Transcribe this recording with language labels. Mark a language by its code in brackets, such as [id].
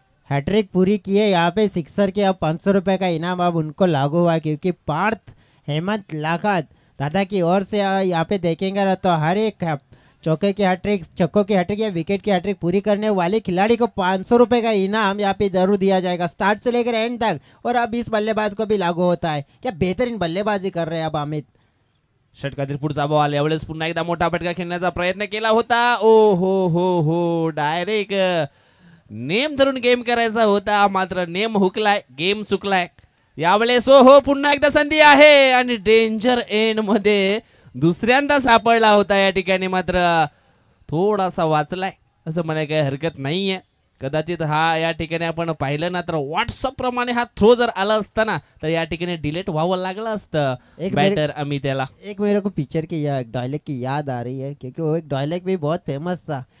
[hi] Hat trick पूरी की है यहाँ पे. सिक्सर के अब 500 रुपये का इनाम अब उनको लागू हुआ, क्योंकि पार्थ हेमंत लाखात दादा की ओर से यहाँ पे देखेंगे ना तो हर एक चौके की हैट्रिक, छक्कों की हैट्रिक या विकेट की हैट्रिक पूरी करने वाले खिलाड़ी को 500 रुपये का इनाम यहाँ पे जरूर दिया जाएगा, स्टार्ट से लेकर एंड तक. और अब इस बल्लेबाज को भी लागू होता है. क्या बेहतरीन बल्लेबाजी कर रहे हैं अब अमित. [mr] षटकातील पुढचा बॉल यावेळेस पुन्हा एकदा मोठा फटका खेळण्याचा प्रयत्न केला होता. ओ हो डायरेक्ट नेम धरून गेम करायचा होता, मात्र नेम हुकलाय, गेम चुकलाय. यावेळेस हो पुन्हा एकदा संधी आहे आणि डेंजर एंड मध्ये दुसऱ्यांदा सापडला होता या ठिकाणी. मात्र थोडासा वाचलाय असं म्हणायला काही हरकत नाहीये. कदाचित हा या ठिकाणी आपण पाहिलं ना तर व्हॉट्सअप प्रमाणे हा थ्रो जर आला असता ना तर या ठिकाणी डिलीट व्हावं लागलं असतं बॅटर अमित याला. [hi] एक मेरे को पिक्चर की डायलॉग की याद आ रही है, क्योंकि वो एक डायलॉग भी बहुत फेमस था.